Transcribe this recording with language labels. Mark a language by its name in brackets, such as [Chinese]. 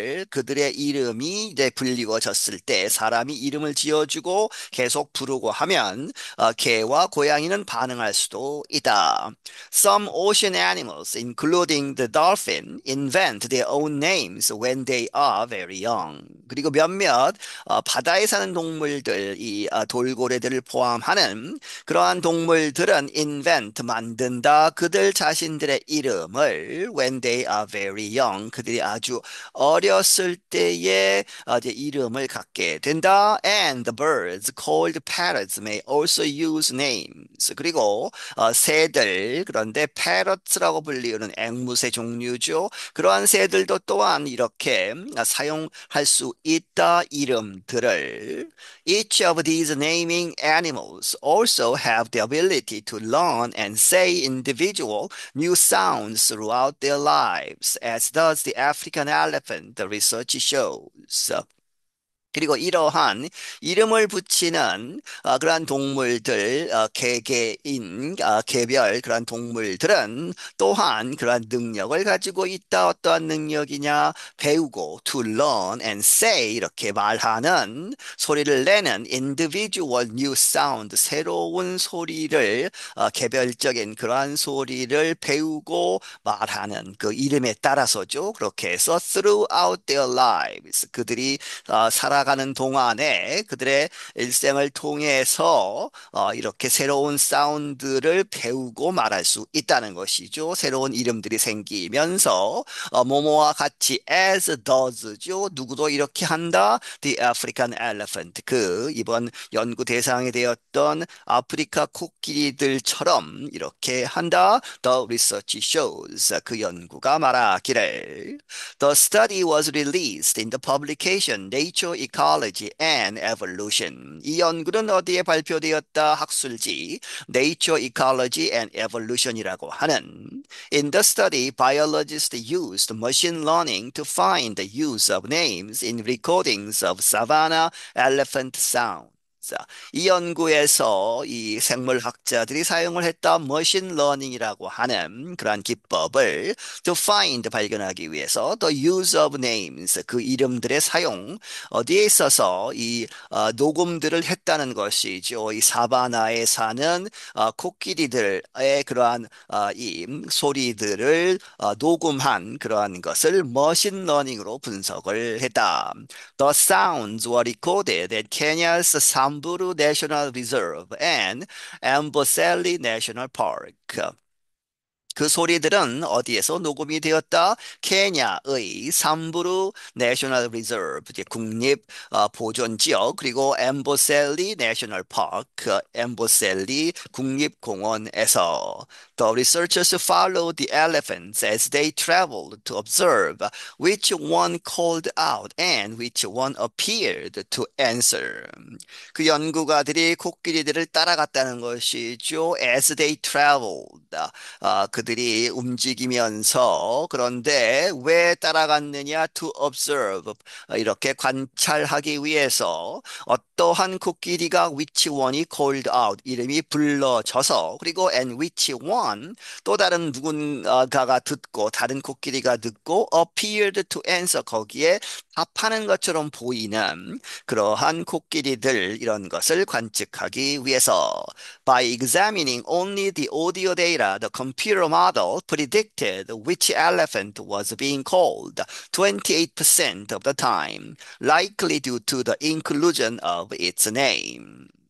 [Korean] 그들의 이름이 이제 불리워졌을 때 사람이 이름을 지어주고 계속 부르고 하면 개와 고양이는 반응할 수도 있다. [English] Some ocean animals, including the dolphin, invent their own names when they are very young. [Korean] 그리고 몇몇 바다에 사는 동물들, 이 돌고래들을 포함하는 그러한 동물들은 invent 만든다. 그들 자신들의 이름을 [English] when they are very young [Korean] 그들이 아주 어렸을 때에 이제 이름을 갖게 된다. [English] And the birds called parrots may also use names. [Korean] 그리고 새들 그런데 parrots라고 불리우는 앵무새 종류죠. 그러한 새들도 또한 이렇게 사용할 수 있다. 이름들을 [English] Each of these naming animals also have the ability to learn and say individual new sounds throughout their lives, as does the African elephant, the research shows. [Korean] 그리고 이러한 이름을 붙이는 그러한 동물들, 개개인, 개별 그러한 동물들은 또한 그러한 능력을 가지고 있다. 어떠한 능력이냐? 배우고, [English] to learn and say [Korean] 이렇게 말하는 소리를 내는 [English] individual new sound, [Korean] 새로운 소리를, 개별적인 그러한 소리를 배우고 말하는 그 이름에 따라서죠. 그렇게 해서 [English] throughout their lives, [Korean] 그들이 살아가는 동안에 그들의 일생을 통해서 이렇게 새로운 사운드를 배우고 말할 수 있다는 것이죠. 새로운 이름들이 생기면서 뭐뭐와 같이 [English] as does [Korean] 죠. 누구도 이렇게 한다. [English] The African elephant. [Korean] 그 이번 연구 대상이 되었던 아프리카 코끼리들처럼 이렇게 한다. [English] The research shows. [Korean] 그 연구가 말하기를. [English] The study was released in the publication Nature Ecology and Evolution. [Korean] 이 연구는 어디에 발표되었다? 학술지 Nature Ecology and Evolution이라고 하는. [English] In the study, biologists used machine learning to find the use of names in recordings of savanna elephant sound. [Korean] 자, 이 연구에서 이 생물학자들이 사용을 했던 머신 러닝이라고 하는 그러한 기법을 [English] to find [Korean] 발견하기 위해서 [English] the use of names [Korean] 그 이름들의 사용 어디에 있어서 이 녹음들을 했다는 것이죠. 이 사바나에 사는 코끼리들의 그러한 이 소리들을 녹음한 그러한 것을 머신 러닝으로 분석을 했다. [English] The sounds were recorded at Kenya's Samburu National Reserve and Amboseli National Park. [Korean] 그 소리들은 어디에서 녹음이 되었다? 케냐의 삼부루 내셔널 리저브, 이제 국립 보존 지역, 그리고 엠보셀리 내셔널 파크, 엠보셀리 국립공원에서 [English] The researchers followed the elephants as they traveled to observe which one called out and which one appeared to answer. [Korean] 그 연구가들이 코끼리들을 따라갔다는 것이죠. [English] As they traveled. [Korean] 그들이 움직이면서 그런데 왜 따라갔느냐? [English] To observe. [Korean] 이렇게 관찰하기 위해서 어떠한 코끼리가 which one이 [English] called out. [Korean] 이름이 불러져서 그리고 and which one 또 다른 누군가가 듣고 다른 코끼리가 듣고 appeared to answer 거기에 답하는 것처럼 보이는 그러한 코끼리들 이런 것을 관측하기 위해서 [English] by examining only the audio data, the computer model predicted which elephant was being called 28% of the time, likely due to the inclusion of its name.